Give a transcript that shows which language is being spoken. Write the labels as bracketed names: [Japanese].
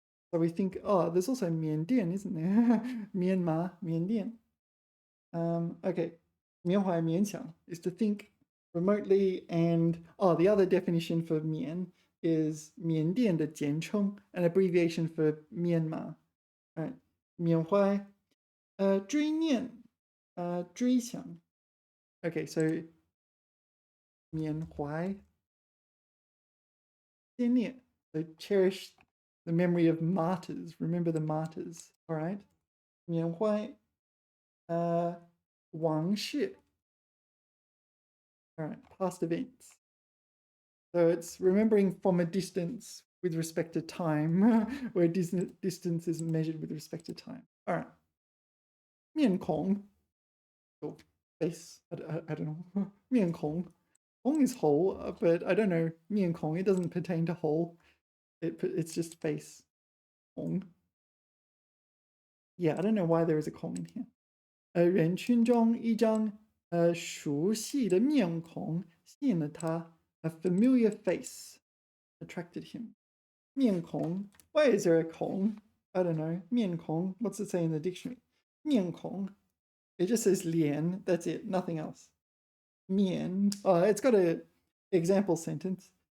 [English] So we think, oh, there's also 缅甸, isn't there? Myanmar, 缅甸. Okay, 缅怀勉强 is to think remotely, and the other definition for mian is 缅甸的简称, an abbreviation for Myanmar. Right, 缅怀, 追念, 追想. Okay, so 缅怀, 先烈, so cherish the memory of martyrs. Remember the martyrs. All right, 缅怀, 往事. All right, past events. So it's remembering from a distance with respect to time, where distance is measured with respect to time. All right. 面孔, or face, I don't know. 面孔. Kong is whole, but I don't know. 面孔, it doesn't pertain to whole. It's just face. Kong. Yeah, I don't know why there is a Kong in here. [Chinese] 人群中一张熟悉的面孔吸引了他. [English] A familiar face attracted him. 面孔.Why is there a Kong? I don't know. 面孔. What's it say in the dictionary? 面孔.It just says 脸.That's it. Nothing else. 面. It's got a example sentence.